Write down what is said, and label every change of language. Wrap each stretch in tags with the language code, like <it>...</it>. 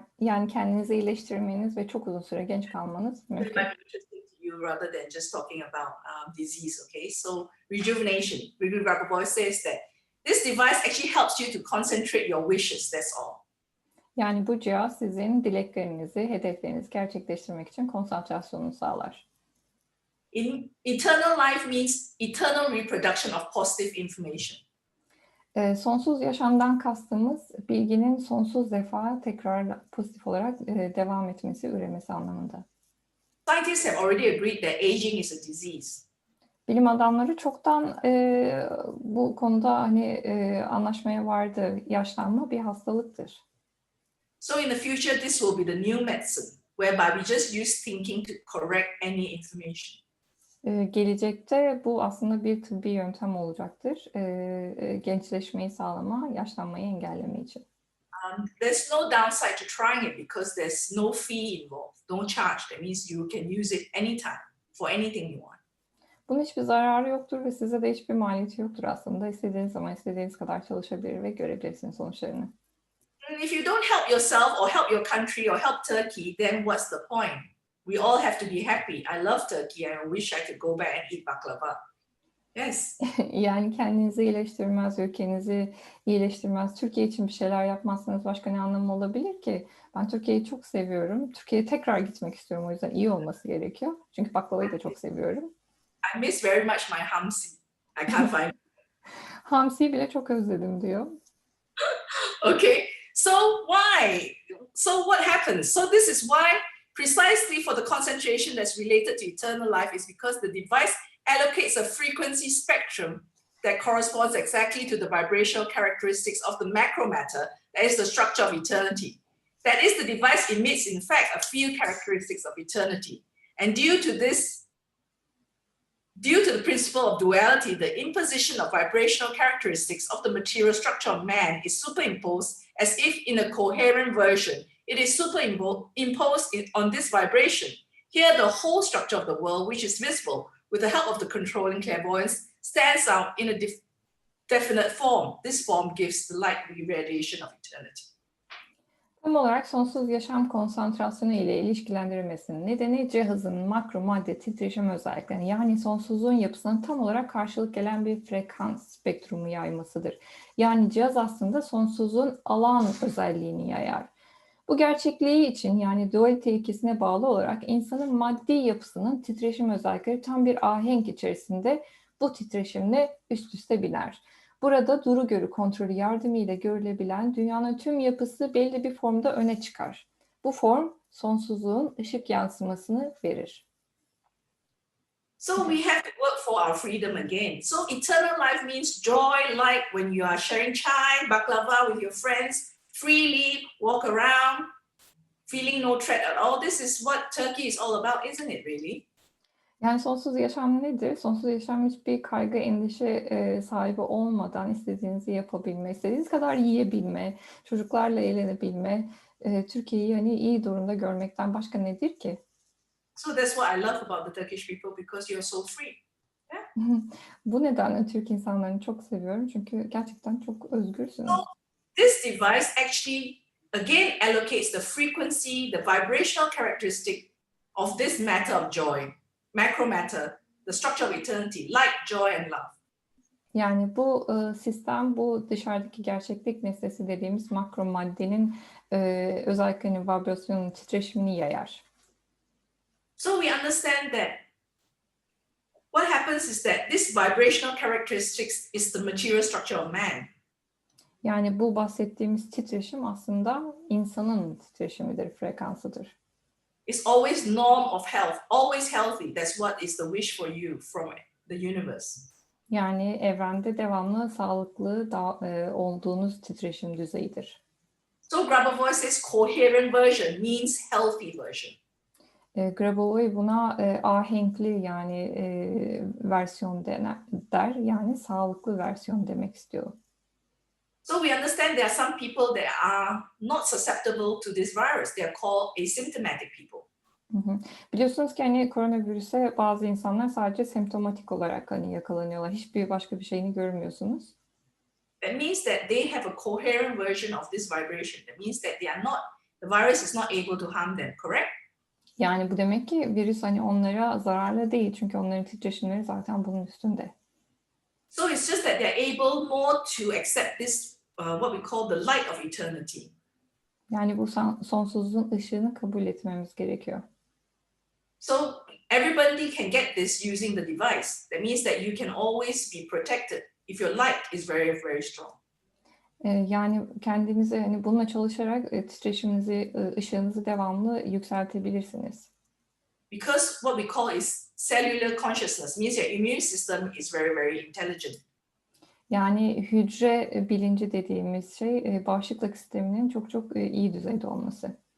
<tr>Yani kendinizi iyileştirmeniz ve çok uzun süre genç kalmanız mümkün.</tr> <en>You rather than just talking about disease, okay? So rejuvenation, Rigu Ragaboy says that this device actually helps you to concentrate your wishes, that's all.</en> <tr>Yani bu cihaz sizin dileklerinizi, hedeflerinizi gerçekleştirmek için konsantrasyonunu sağlar.</tr> <en>In eternal life means eternal reproduction of positive information.</en> <tr>Sonsuz yaşamdan kastımız bilginin sonsuz defa tekrar pozitif olarak devam etmesi, üremesi anlamında.</tr> <en>Scientists have already agreed that aging is a disease.</en> <tr>Bilim adamları çoktan bu konuda anlaşmaya vardı. Yaşlanma bir hastalıktır.</tr> <en>So in the future, this will be the new medicine, whereby we just use thinking to correct any information.</en> <tr>Gelecekte bu aslında bir tıbbi yöntem olacaktır. Gençleşmeyi sağlama, yaşlanmayı engelleme için.</tr> <en>There's no downside to trying it because there's no fee involved, no charge. That means you can use it anytime for anything you want.</en> <tr>Bunun hiçbir zararı yoktur ve size de hiçbir maliyeti yoktur aslında. İstediğiniz zaman istediğiniz kadar çalışabilir ve görebilirsiniz sonuçlarını.</tr> <en>If you don't help yourself or help your country or help Turkey, then what's the point? We all have to be happy. I love Turkey and I wish I could go back and eat baklava. Yes.</en> <tr>Yani kendinizi iyileştirmez, ülkenizi iyileştirmez. Türkiye için bir şeyler yapmazsanız başka ne anlamı olabilir ki? Ben Türkiye'yi çok seviyorum. Türkiye'ye tekrar gitmek istiyorum. O yüzden iyi olması gerekiyor. Çünkü baklavayı da çok seviyorum.</tr> <en>I miss very much my hamsi. I can't find.</en> <tr>Hamsi'yi bile çok özledim diyor.</tr> <en>Okay. So why? So what happens? So this is why precisely for the concentration that's related to eternal life is because the device allocates a frequency spectrum that corresponds exactly to the vibrational characteristics of the macro matter, that is the structure of eternity. That is, the device emits, in fact, a few characteristics of eternity. And due to the principle of duality, the imposition of vibrational characteristics of the material structure of man is superimposed as if in a coherent version. It is superimposed on this vibration. Here, the whole structure of the world, which is visible, with the help of the controlling clairvoyance, stands out in a definite form. This form gives the light radiation of eternity.</en> <tr>Tam olarak sonsuz yaşam konsantrasyonu ile ilişkilendirilmesinin nedeni cihazın makro madde titreşim özelliklerini yani sonsuzluğun yapısına tam olarak karşılık gelen bir frekans spektrumu yaymasıdır. Yani cihaz aslında sonsuzluğun alan özelliğini yayar. Bu gerçekliği için yani dualite ilkesine bağlı olarak insanın maddi yapısının titreşim özellikleri tam bir ahenk içerisinde bu titreşimle üst üste biner. Burada duru görü kontrolü yardımıyla görülebilen dünyanın tüm yapısı belli bir formda öne çıkar. Bu form sonsuzluğun ışık yansımasını verir.</tr> <en>So we have to work for our freedom again. So eternal life means joy, like when you are sharing chai, baklava with your friends, freely walk around, feeling no threat at all. This is what Turkey is all about, isn't it really?</en> <tr>Yani sonsuz yaşam nedir? Sonsuz yaşam hiçbir kaygı, endişe sahibi olmadan istediğinizi yapabilme, istediğiniz kadar yiyebilme, çocuklarla eğlenebilme, Türkiye'yi hani iyi durumda görmekten başka nedir ki?</tr> <en>So that's what I love about the Turkish people, because you're so free.</en> <tr>Bu nedenle Türk insanlarını çok seviyorum çünkü gerçekten çok özgürsünüz.</tr> <en>So this device actually again allocates the frequency, the vibrational characteristic of this matter of joy, macro matter, the structure of eternity, light, joy and love.</en> <tr>Yani bu sistem, bu dışarıdaki gerçeklik nesnesi dediğimiz makro maddenin özelliklerinin, vibrasyonun, titreşimini yayar.</tr> <en>So we understand that what happens is that this vibrational characteristics is the material structure of man.</en> <tr>Yani bu bahsettiğimiz titreşim aslında insanın titreşimidir, frekansıdır.</tr> <en>It's always norm of health, always healthy. That's what is the wish for you from the universe.</en> <tr>Yani evrende devamlı sağlıklı olduğunuz titreşim düzeyidir.</tr> <en>So Grabovoi says coherent version means healthy version.</en> <tr>Grabovoi buna ahenkli yani versiyon der, yani sağlıklı versiyon demek istiyor.</tr> <en>So we understand there are some people that are not susceptible to this virus. They are called asymptomatic people.</en> <tr>Biliyorsunuz ki hani koronavirüse bazı insanlar sadece semptomatik olarak hani yakalanıyorlar. Hiçbir başka bir şeyini görmüyorsunuz.</tr> <en>That means that they have a coherent version of this vibration. That means that the virus is not able to harm them, correct?</en> <tr>Yani bu demek ki virüs hani onlara zararlı değil çünkü onların titreşimleri zaten bunun üstünde.</tr> <en>So it's just that they're able more to accept this, what we call the light of eternity.</en> <tr>Yani bu sonsuzluğun ışığını kabul etmemiz gerekiyor.</tr> <en>So everybody can get this using the device. That means that you can always be protected if your light is very, very strong.</en> <tr>Yani kendinize hani bununla çalışarak titreşiminizi, ışığınızı devamlı yükseltebilirsiniz.</tr> <en>Because what we call is cellular consciousness means your immune system is very, very intelligent.</en> <tr>Yani hücre bilinci dediğimiz şey bağışıklık sisteminin çok iyi düzeyde olması.</tr>